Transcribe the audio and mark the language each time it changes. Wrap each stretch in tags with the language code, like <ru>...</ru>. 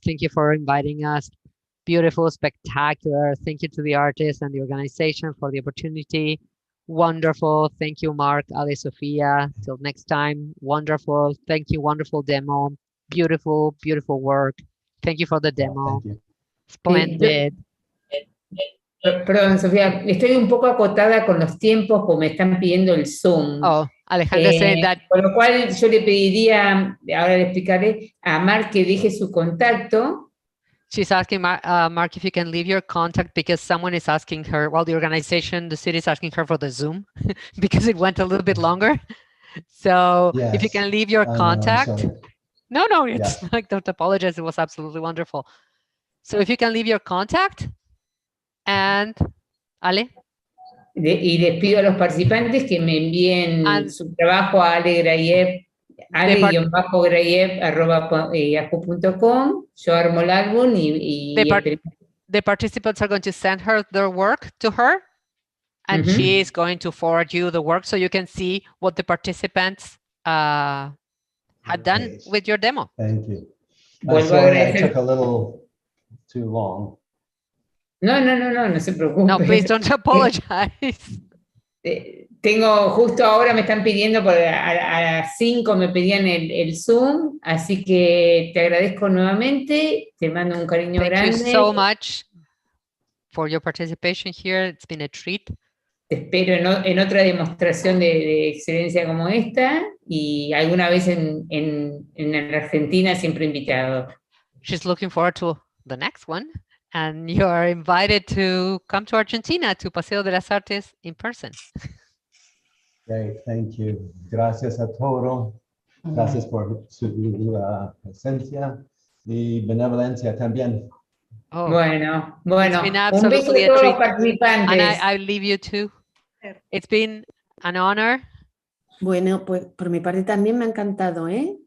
<en>Thank you for inviting us. Beautiful, spectacular. Thank you to the artists and the organization for the opportunity. Wonderful. Thank you, Mark, Ale, Sofia. Till next time. Wonderful. Thank you. Wonderful demo. Beautiful, beautiful work. Thank you for the demo. Splendid.</en> <es>Perdón, Sofía, estoy un poco acotada con los tiempos porque me están pidiendo el Zoom.</es> <en>Oh, Alejandra said that.</en> <es>Por lo cual yo le pediría, ahora le explicaré, a Mark que deje su contacto.</es> <en>She's asking Mark if you can leave your contact because someone is asking her, well, the organization, the city is asking her for the Zoom because it went a little bit longer. So yes. If you can leave your contact. No, it's Yeah. like, don't apologize. It was absolutely wonderful. So if you can leave your contact and Ale.</en> <es>Y les pido a los participantes que me envíen su trabajo a ale-grayev@yahoo.com. Yo armo el álbum</es> <en>the participants are going to send her their work to her, and she is going to forward you the work so you can see what the participants had done with your demo. Thank you. Sorry, I took a little too long.</en> <es>No se preocupe.</es> <en>No, please don't apologize.</en> <es>Justo ahora me están pidiendo, a las 5 me pedían el Zoom, así que te agradezco nuevamente, te mando un cariño grande.</es> <en>Thank you so much for your participation here. It's been a treat.</en> <es>Te espero en otra demostración de excelencia como esta y alguna vez en Argentina siempre invitado.</es> <en>She's looking forward to the next one. And you are invited to come to Argentina, to Paseo de las Artes in person. Great, thank you.</en> <es>Gracias a todos. Gracias por su presencia y benevolencia también.</es> <en>Oh,</en> <es>bueno.</es> <en>It's been</en> <es>Un beso</es> <en>absolutely</en> <es>a todos los</es> <en>treat.</en> <es>participantes.</es> <en>And I leave you too. It's been an honor.</en> <es>Bueno, pues por mi parte también me ha encantado, ¿eh?</es>